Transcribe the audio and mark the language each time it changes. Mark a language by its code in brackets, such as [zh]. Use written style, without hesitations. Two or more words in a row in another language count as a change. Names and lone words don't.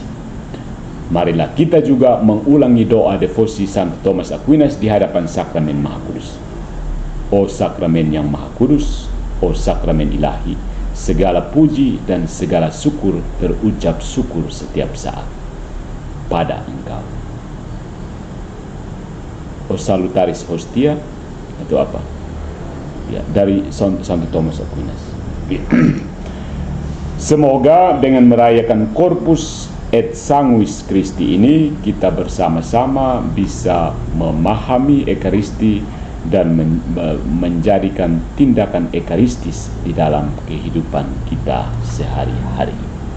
[id] Marilah kita juga mengulangi doa devosi Santo Thomas Aquinas di hadapan sakramen Maha Kudus. Oh sakramen yang Maha Kudus, oh sakramen ilahi, segala puji dan segala syukur terucap syukur setiap saat. pada engkau. O salutaris hostia itu apa? Ya, dari Santo Thomas Aquinas. Semoga dengan merayakan Corpus et Sanguis Christi ini kita bersama-sama bisa memahami Ekaristi dan menjadikan tindakan ekaristis di dalam kehidupan kita sehari-hari.